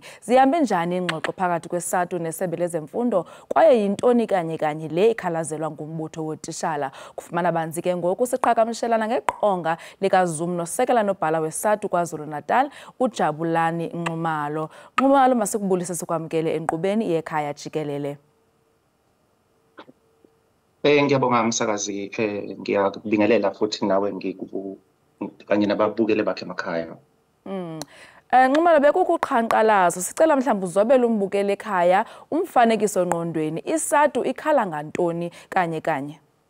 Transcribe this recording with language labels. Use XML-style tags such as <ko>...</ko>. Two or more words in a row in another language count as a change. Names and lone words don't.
<xh>Zihambe njani ingxoxo phakathi kwesatu nesebe lezemfundo kwaye yintoni kanye le ikhalazelwa ngumbutho wetishala? Kufumana banzi ke ngoku siqhagamshelana ngeqonga likaZoom nosekela nobhala wesatu KwaZulu-Natal uJabulani Nxumalo. Nxumalo, masikubulise sikwamkele enkqubeni i-Ekhaya Jikelele.</xh> <zu>Ngiyabonga msakazi, ngiyabingelela futhi nawe kanye nababukele bakhe emakhaya.</zu> <xh>Nxumalo, bekukuqhankqalazo sicela mhlawumbe uzobele umbukele ekhaya umfanekiso ngqondweni isatu ikhala ngantoni kanye.</xh>